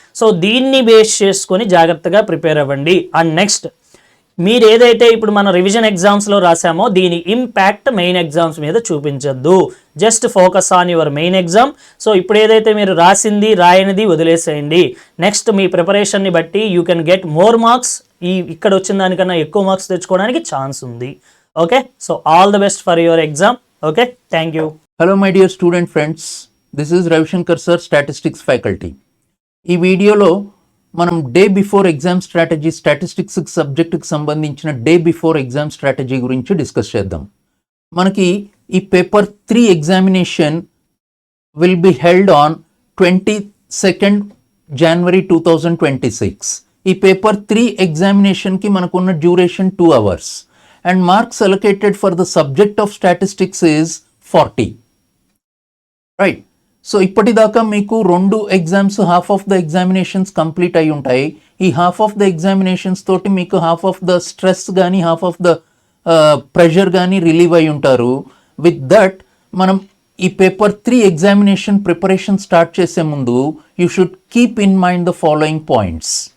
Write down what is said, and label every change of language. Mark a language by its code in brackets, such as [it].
[te] So దీన్ని base చేసుకొని జాగ్రత్తగా ప్రిపేర్ అవ్వండి. అండ్ నెక్స్ట్ మీరు ఏదైతే ఇప్పుడు మన రివిజన్ ఎగ్జామ్స్లో రాసామో దీని ఇంపాక్ట్ మెయిన్ ఎగ్జామ్స్ మీద చూపించద్దు. Just focus on your main exam. So ఇప్పుడు ఏదైతే మీరు రాయనిది వదిలేసేయండి. నెక్స్ట్ మీ ప్రిపరేషన్ని బట్టి you can get more marks. ఇక్కడ వచ్చిన దానికన్నా ఎక్కువ మార్క్స్ తెచ్చుకోవడానికి ఛాన్స్ ఉంది. [en] Okay, so all the best for your exam. Okay, thank you. Hello my dear student friends, this is Ravishankar sir, statistics faculty. [te] ఈ వీడియోలో మనం day before exam strategy, statistics సబ్జెక్టుకి సంబంధించిన డే బిఫోర్ ఎగ్జామ్ స్ట్రాటజీ గురించి discuss చేద్దాం. [en] మనకి ఈ paper 3 examination will be held on 22nd January 2026. ఈ పేపర్ 3 ఎగ్జామినేషన్కి మనకున్న duration 2 hours and marks allocated for the subject of statistics is 40. Right. [te] So ఇప్పటిదాకా మీకు 2 exams half of the examinations complete అయి ఉంటాయి. ఈ హాఫ్ ఆఫ్ ద ఎగ్జామినేషన్స్ తోటి మీకు half of the stress కానీ హాఫ్ ఆఫ్ ద ప్రెషర్ కానీ relieve అయి ఉంటారు. [en] With that మనం ఈ paper 3 examination preparation start చేసే ముందు you should keep in mind the following points.